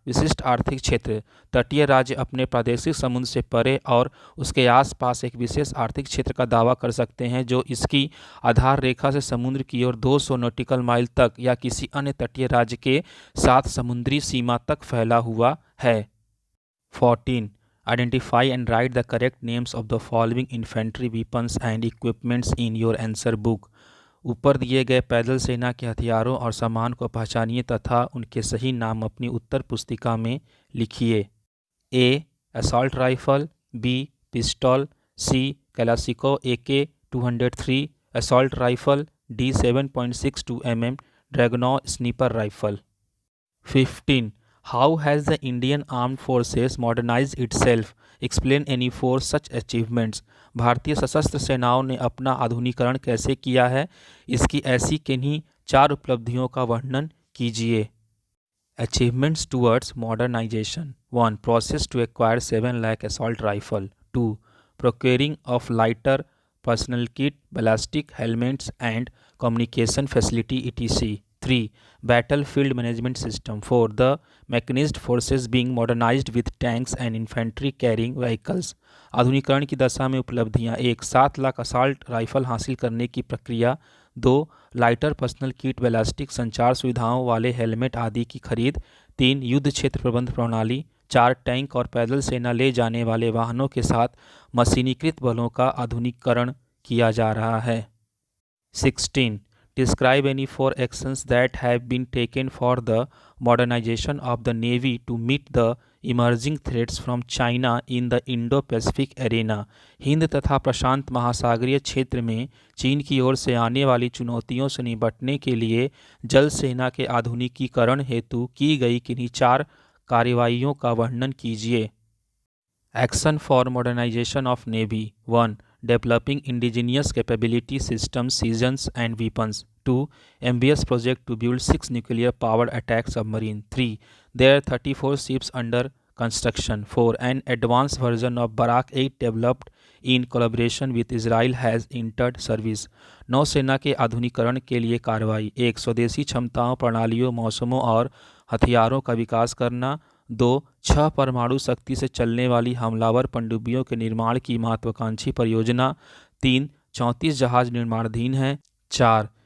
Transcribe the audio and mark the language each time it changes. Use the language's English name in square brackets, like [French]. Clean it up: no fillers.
[Hindi] विशिष्ट आर्थिक क्षेत्र। तटीय राज्य अपने प्रादेशिक समुद्र से परे और उसके आसपास एक विशेष आर्थिक क्षेत्र का दावा कर सकते हैं जो इसकी आधार रेखा से समुद्र की ओर 200 नॉटिकल माइल तक या किसी अन्य तटीय राज्य के साथ समुद्री सीमा तक फैला हुआ है। 14. [English] Identify and write the correct names of the following infantry weapons and equipments in your answer book. [Hindi] ऊपर दिए गए पैदल सेना के हथियारों और सामान को पहचानिए तथा उनके सही नाम अपनी उत्तर पुस्तिका में लिखिए। ए. Assault rifle, B. Pistol, C. कैलासिको AK-203 assault rifle, D. 7.62 mm ड्रैगनॉ sniper rifle. 15. [English] How has the Indian Armed Forces modernized itself? Explain any four such achievements. [Hindi] भारतीय सशस्त्र सेनाओं ने अपना आधुनिकीकरण कैसे किया है, इसकी ऐसी किन्हीं 4 उपलब्धियों का वर्णन कीजिए। [English] Achievements towards modernization. 1. Process to acquire 7 lakh assault rifle. 2. Procuring of lighter personnel kit, ballistic helmets and communication facility etc. 3. Battlefield management system. 4. The mechanized forces being modernized with tanks and infantry carrying vehicles. [Hindi] आधुनिकीकरण की दशा में उपलब्धियां: 1. 7 lakh assault rifle हासिल करने की प्रक्रिया। 2. Lighter personal kit, ballistic संचार सुविधाओं वाले हेलमेट आदि की खरीद। 3. युद्ध क्षेत्र प्रबंध प्रणाली। 4. टैंक और पैदल सेना ले जाने वाले वाहनों के साथ मशीनीकृत बलों का आधुनिकीकरण किया जा रहा है। 16. [English] Describe any 4 actions that have been taken for the modernization of the Navy to meet the emerging threats from China in the Indo-Pacific arena. [Hindi] Hind तथा प्रशांत महासागरीय क्षेत्र में चीन की ओर से आने वाली चुनौतियों से निपटने के लिए जल सेना के आधुनिकीकरण हेतु की गई किन्हीं 4 कार्रवाइयों का वर्णन कीजिए। [English] Action for modernization of Navy. 1. Developing indigenous capability systems, seasons and weapons. 2. Ambitious project to build 6 nuclear-powered attack submarine. 3. There are 34 ships under construction. 4. An advanced version of Barak 8 developed in collaboration with Israel has entered service. [Hindi] नौसेना के आधुनिकीकरण के लिए कार्रवाई: 1. स्वदेशी क्षमताओं, प्रणालियों, मौसमों और हथियारों का विकास करना। 2. 6 परमाणु शक्ति से चलने वाली हमलावर पनडुब्बियों के निर्माण की महत्वाकांक्षी परियोजना। 3. 34 जहाज निर्माणाधीन हैं। 4.